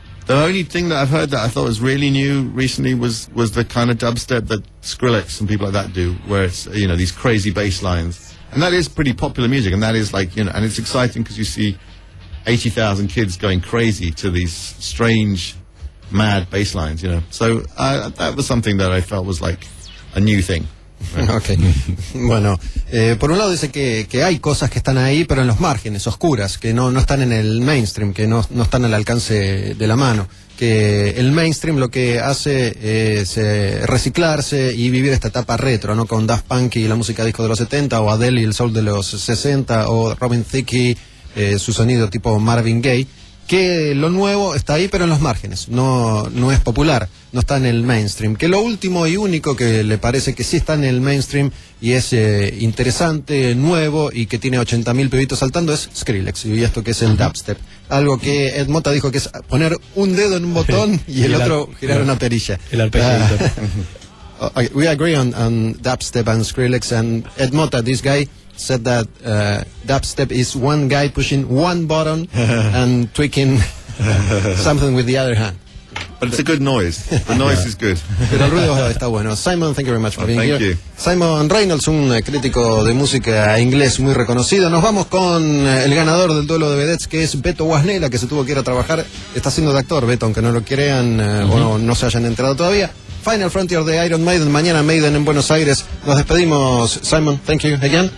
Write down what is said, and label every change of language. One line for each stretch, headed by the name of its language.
English: The only thing that I've heard that I thought was really new recently was the kind of dubstep that Skrillex and people like that do, where it's, you know, these crazy bass lines. And that is pretty popular music, and that is like, you know, and it's exciting because you see 80,000 kids going crazy to these strange, mad bass lines, you know. So that was something that I felt was like a new thing. Okay.
Spanish: Bueno, por un lado dice que hay cosas que están ahí, pero en los márgenes, oscuras, que no están en el mainstream, que no están al alcance de la mano. Que el mainstream lo que hace es reciclarse y vivir esta etapa retro, ¿no? Con Daft Punk y la música disco de los 70, o Adele y el soul de los 60, o Robin Thicke, su sonido tipo Marvin Gaye. Que lo nuevo está ahí, pero en los márgenes, no es popular, no está en el mainstream. Que lo último y único que le parece que sí está en el mainstream y es interesante, nuevo y que tiene 80.000 pibitos saltando es Skrillex, y esto que es el dubstep. Algo que Ed Motta dijo que es poner un dedo en un botón y el otro girar una perilla. El arpegio.
English: We agree on dubstep and Skrillex, and Ed Motta, this guy, said that dubstep is one guy pushing one button and tweaking something with the other hand. But it's a good noise. The noise is good.
Spanish: Pero el ruido está bueno.
English: Simon, thank you very much for being here.
Spanish: Simon Reynolds, un crítico de música inglés muy reconocido. Nos vamos con el ganador del duelo de vedettes, que es Beto Guasnela, que se tuvo que ir a trabajar. Está siendo de actor, Beto, aunque no lo crean o no se hayan enterado todavía. Final Frontier de Iron Maiden, mañana Maiden en Buenos Aires. Nos despedimos, Simon.
English: Thank you again.